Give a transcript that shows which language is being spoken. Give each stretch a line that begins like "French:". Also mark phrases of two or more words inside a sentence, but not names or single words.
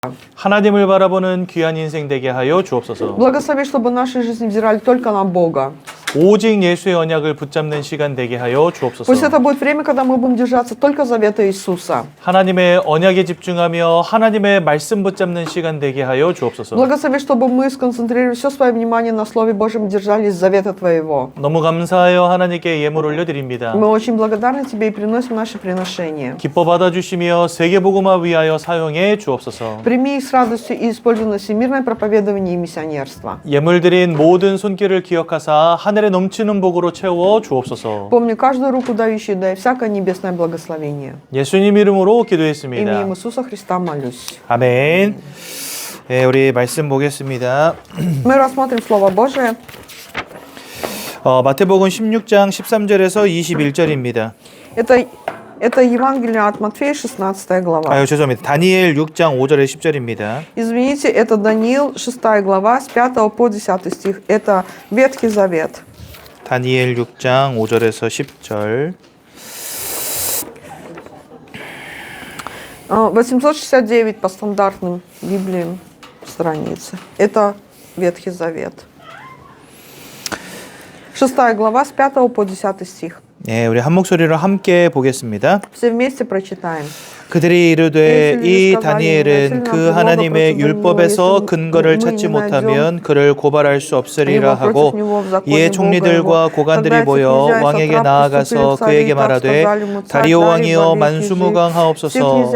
Korean: 하나님을 바라보는 귀한 인생 되게 하여 주옵소서.
Russian: Благослови, чтобы наши жизни взирали только на Бога.
Korean: 오직 예수의 언약을 붙잡는 시간 되게 하여 주옵소서.
Russian: Пусть это будет время, когда мы будем держаться только завета Иисуса.
Korean: 하나님의 언약에 집중하며 하나님의 말씀 붙잡는 시간 되게 하여 주옵소서.
Russian: Благослови, чтобы мы сконцентрировали все свое внимание на Слове Божьем, держались завета Твоего.
Korean: 너무 감사하여 하나님께 예물 올려드립니다.
Russian: Мы очень благодарны Тебе и приносим наши приношения.
Korean: 기뻐 받아주시며 세계복음화 위하여 사용해 주옵소서.
Russian: Прими их с радостью и используй на всемирное проповедование и миссионерство.
Korean: 예물 드린 모든 손길을 기억하사 하늘에 넘치는 복으로 채워 주옵소서.
Russian: Помни каждую руку дающую, дай всякое небесное благословение.
Korean: 예수님 이름으로
Russian: Именем
Korean: 기도했습니다.
Russian: Иисуса Христа молюсь.
Korean: 아멘. 네, 우리 말씀 보겠습니다.
Russian: Мы рассмотрим Слово Божие.
Korean: 마태복음 16장 13절에서 21절입니다.
Russian: Это Евангелие от Матфея, 16 глава.
Korean: 죄송합니다. 다니엘 6장 5절에 10절입니다.
Russian: Извините, это Даниил, 6 глава, с 5 по 10 стих. Это Ветхий Завет.
Korean: 다니엘 6장 5절에서 10절.
Russian: 869 по стандартным Библиям страницы. Это Ветхий Завет. 6 глава, с 5 по 10 стих.
Korean: 네, 우리 한 목소리로 함께 보겠습니다.
Russian: Все вместе прочитаем.
Korean: 그들이 이르되 이 다니엘은 그 하나님의 율법에서 근거를 찾지 못하면 그를 고발할 수 없으리라 하고 이에 총리들과 고관들이 모여 왕에게 나아가서 그에게 말하되 다리오 왕이여 만수무강하옵소서.